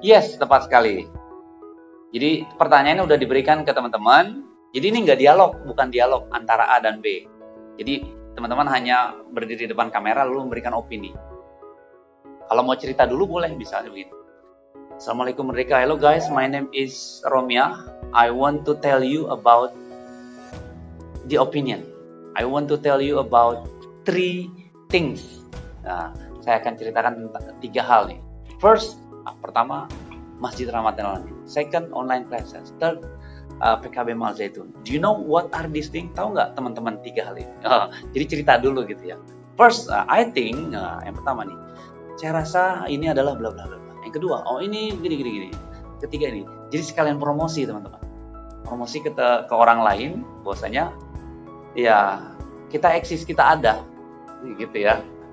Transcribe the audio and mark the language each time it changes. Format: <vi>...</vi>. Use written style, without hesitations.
<id>Yes, tepat sekali. Jadi pertanyaannya udah diberikan ke teman-teman. Jadi ini nggak dialog, bukan dialog antara A dan B. Jadi teman-teman hanya berdiri di depan kamera lalu memberikan opini. Kalau mau cerita dulu boleh, bisa begitu. Assalamualaikum Merdeka.</id> <en>Hello guys, my name is Romia. I want to tell you about the opinion. I want to tell you about 3 things.</en> <id>Nah, saya akan ceritakan tentang 3 hal nih. First, pertama, Masjid Rahmatil Alamin.</id> <en>Second, online classes. Third, PKB Mal Zaitun. Do you know what are these things?</en> <id>Tahu nggak teman-teman 3 hal ini? Jadi cerita dulu gitu ya.</id> <en>First, I think,</en> <id>yang pertama nih, saya rasa ini adalah bla bla bla. Yang kedua, oh ini gini. Ketiga ini. Jadi sekalian promosi teman-teman. Promosi ke orang lain, bahwasanya ya kita eksis, kita ada. Gitu ya.</id>